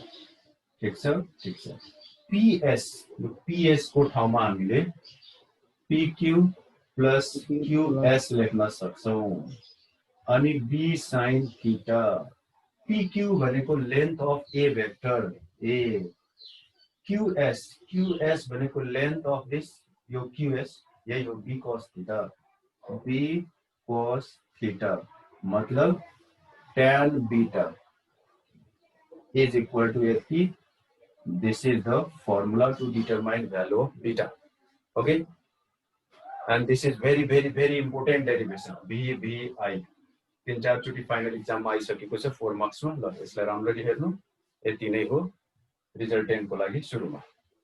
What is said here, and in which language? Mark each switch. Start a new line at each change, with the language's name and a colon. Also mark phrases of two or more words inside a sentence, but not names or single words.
Nepali: ठीक छ, ठीक छ। PS को ठाउँमा हामीले PQ प्लस QS लेख्न सक्छौं। अनि B sin थीटा, PQ भनेको
English: length of A vector A,
Nepali: QS भनेको
English: length of this
Nepali: यो QS, यही हो
English: B cos theta, B cos theta
Nepali: मतलब
English: tan beta is equal to 80. This is the formula to determine value of beta। Okay, and this is very important derivation, BVI।
Nepali: 3-4 चोटी
English: final exam
Nepali: में आइसकेको छ 4 मार्क्स में। ल यसलाई राम्ररी हेर्नु, यति नै हो रिजल्टेन्ट को लागि सुरुमा।